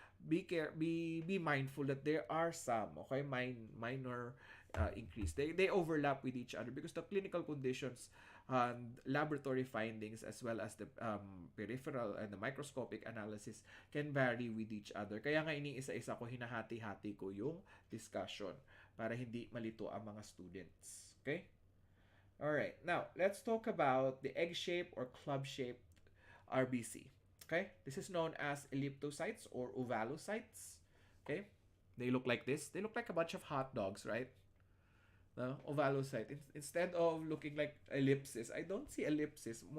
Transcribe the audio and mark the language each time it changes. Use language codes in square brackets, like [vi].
[en] Be mindful that there are some, okay, minor increase. They overlap with each other because the clinical conditions and laboratory findings as well as the peripheral and the microscopic analysis can vary with each other. [tl] Kaya nga iniisa-isa ko, hinahati-hati ko yung discussion para hindi malito ang mga students. [en] Okay? Alright, now let's talk about the egg-shaped or club-shaped RBC. Okay? This is known as elliptocytes or ovalocytes. Okay? They look like this. They look like a bunch of hot dogs, right? No? Ovalocyte. Instead of looking like ellipses, I don't see ellipses.